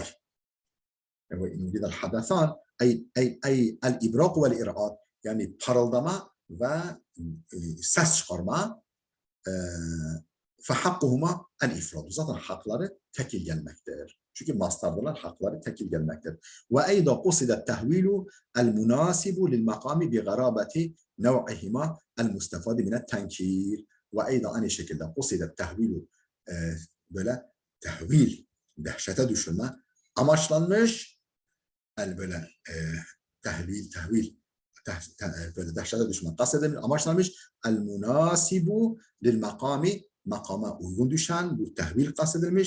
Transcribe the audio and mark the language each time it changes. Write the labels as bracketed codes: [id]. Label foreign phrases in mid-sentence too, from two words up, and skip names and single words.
[ar] وإن أريد الحدثان أي الإبراق والإرعاد, [tr] yani parıldama ve ses çıkarma, [ar] فَحَقُّهُمَا el-ifrad. [tr] Zaten hakları tekil gelmektedir. Çünkü mastardılar, hakları tekil gelmektedir. [ar] وَاَيْضَ قُصِدَ التَّهْوِيلُ الْمُنَاسِبُ لِلْمَقَامِ بِغَرَابَةِ نَوْعِهِمَا الْمُسْتَفَادِ مِنَ التَّنْكِيرِ. وَاَيْضَ [tr] aynı şekilde [ar] قُصِدَ التَّهْوِيلُ, [tr] böyle tehvil, dehşete düşürme amaçlanmış, böyle tehvil, böyle dehşete düşme kastedilmiş, amaçlanmış. [ar] المناسب للمقام, [tr] makama uygun düşen, bu tehvil kastedilmiş.